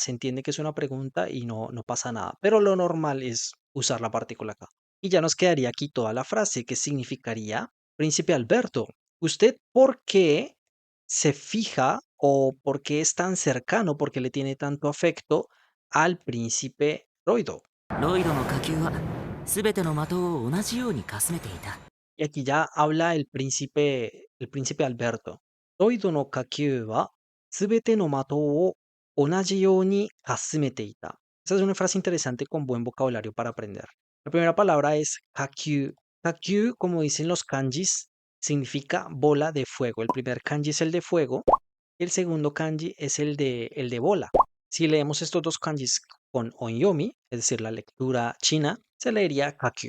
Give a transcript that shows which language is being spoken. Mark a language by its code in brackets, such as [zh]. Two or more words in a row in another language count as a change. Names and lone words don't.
[es] Se entiende que es una pregunta y no pasa nada. Pero lo normal es usar la partícula ka. Y ya nos quedaría aquí toda la frase que significaría, Príncipe Alberto, ¿usted por qué se fija o por qué es tan cercano, por qué le tiene tanto afecto al príncipe Roido? [ja] ロイドの火球は全ての的を同じようにかすめていた。 [es] Y aquí ya habla el príncipe Alberto. [ja] ロイドの火球は全ての的を同じようにかすめていた. [es] Esa es una frase interesante con buen vocabulario para aprender. La primera palabra es kakyū. Kakyū, como dicen los kanjis, significa bola de fuego. El primer kanji es el de fuego y el segundo kanji es el de bola. Si leemos estos dos kanjis con onyomi, es decir, la lectura china, se leería kakyū.